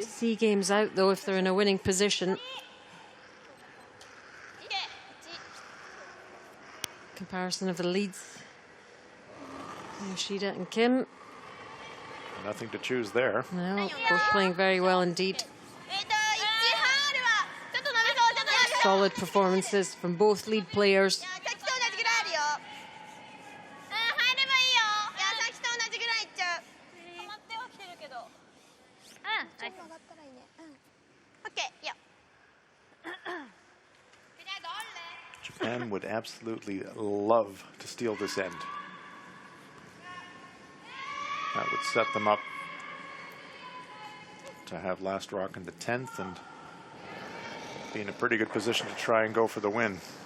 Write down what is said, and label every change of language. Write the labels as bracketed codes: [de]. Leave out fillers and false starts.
[en] see games out, though, if they're in a winning position. [ko] 이게. [en] Comparison of the leads. Yoshida and Kim. Nothing to choose there. No, both playing very well indeed. [ja] 1半あるわ。ちょっと伸びそう。ちょっと伸びそう。 [en] Solid performances from both lead players. [ja] さっきと同じぐらいあるよ。入ればいいよ。さっきと同じぐらいいっちゃう。止まってはきてるけど。ちょっと上がったらいいね。オッケー。いいよ。 [en] Japan would absolutely love to steal this end. That would set them up to have last rock in the 10th and be in a pretty good position to try and go for the win.